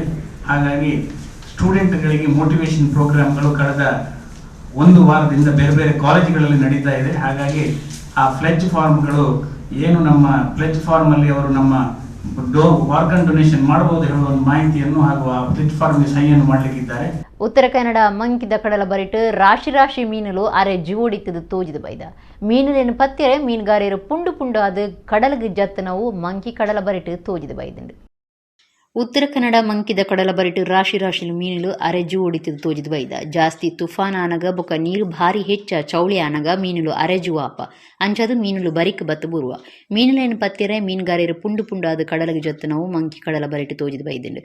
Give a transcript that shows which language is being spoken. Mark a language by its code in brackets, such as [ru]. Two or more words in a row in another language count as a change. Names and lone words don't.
[kn] ಹಾಗಾಗಿ ಸ್ಟೂಡೆಂಟ್ಗಳಿಗೆ [en] motivation programs [kn] ಕಳೆದ 1 ವಾರದಿಂದ ಬೇರೆ ಬೇರೆ ಕಾಲೇಜುಗಳಲ್ಲಿ ನಡೀತಾ ಇದೆ. ಹಾಗಾಗಿ ಆ [en] pledge forms [kn] ಏನು ನಮ್ಮ [en] pledge form [kn] ಅವರು ನಮ್ಮ [en] organ donation [kn] ಮಾಡಬಹುದು ಹೇಳುವ ಒಂದು ಮಾಹಿತಿಯನ್ನು ಹಾಗೂ ಆ [en] pledge form [kn] ಸಹಿಯನ್ನು ಮಾಡಲಿಕ್ಕಿದ್ದಾರೆ. [tcy] ಉತ್ತರ ಕನ್ನಡ ಮಂಕಿದ ಕಡಲ ಬರಿಟ್ ರಾಶಿ ಮೀನುಲು ಅರೆ ಜೀವೋಡಿತ್ತದು ತೋಜಿದ ಬೈದ ಮೀನುಲೇನು ಪತ್ತೆರೆ ಮೀನುಗಾರರು ಪುಂಡು ಅದು ಕಡಲಿಗೆ ಜತ್ತನವು ಮಂಕಿ ಕಡಲ ಬರಿಟ್ ತೋಜಿದ ಬೈದಂಡು. ಉತ್ತರ ಕನ್ನಡ ಮಂಕಿದ ಕಡಲ ಬರಿಟ್ ರಾಶಿ ಮೀನುಲು ಅರೆ ಜೀವೋಡಿತ್ತದು ತೋಜಿದ ಬೈದ ಜಾಸ್ತಿ ತುಫಾನ್ ಆನಗ ಬೊಕ್ಕ ನೀರು ಭಾರಿ ಹೆಚ್ಚ ಚೌಳಿ ಆನಗ ಮೀನುಲು ಅರೆ ಜುವಾಪ ಅಂಚದು ಮೀನುಲು ಬರಿಕ್ ಬತ್ತ ಬುರುವ ಮೀನುಲೇನು ಪತ್ತೆರೆ ಮೀನುಗಾರರು ಪುಂಡು ಅದು ಕಡಲಿಗೆ ಜತ್ತನವು ಮಂಕಿ ಕಡಲ ಬರಿಟ್ ತೋಜಿದ ಬೈದಂಡು.